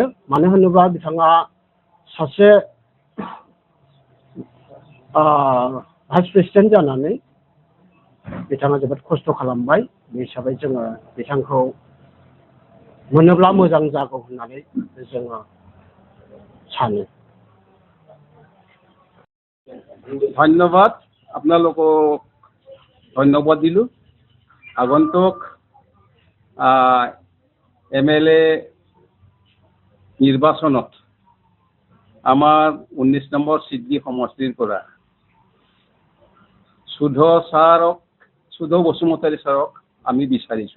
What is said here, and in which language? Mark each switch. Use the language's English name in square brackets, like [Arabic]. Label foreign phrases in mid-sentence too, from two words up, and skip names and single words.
[Bodo] मानो होनोब्ला बिथाङा सासे [English] vice president [Bodo] जानानै बिथाङा जोबोद खस्थ' खालामबाय। बे हिसाबै जोङो बिथांखौ मोनोब्ला मोजां जागौ होननानै जोङो सानो। [Assamese] ধন্যবাদ, আপোনালোকক ধন্যবাদ দিলোঁ। আগন্তুক এমএলএ নিৰ্বাচনত আমাৰ 19 নম্বৰ চিডি সমষ্টিৰ পৰা সুধৌ বসুমতাৰী ছাৰক আমি বিচাৰিছোঁ।